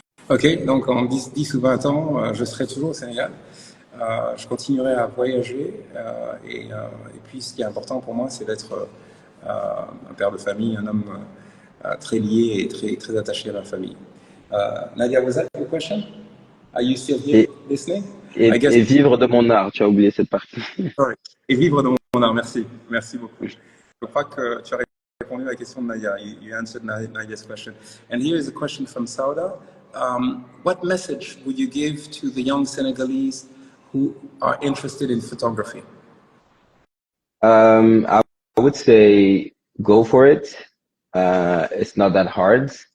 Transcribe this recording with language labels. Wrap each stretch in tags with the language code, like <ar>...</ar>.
<fr>Ok, donc en 10 ou 20 ans, je serai toujours au Sénégal. Je continuerai à voyager et puis ce qui est important pour moi, c'est d'être un père de famille, un homme très lié et très attaché à ma famille.</fr> <en>Nadia, was that your question? Are you still here listening? I guess.</en> <fr>Et vivre de mon art, tu as oublié cette partie.</fr> <en>Sorry.</en> <fr>Et vivre de mon art, merci. Merci beaucoup. Je crois que tu as répondu à la question de Nadia.</fr> <en>You answered Nadia's question. And here is a question from Sauda. What message would you give to the young Senegalese who are interested in photography? I would say go for it. It's not that hard.</en>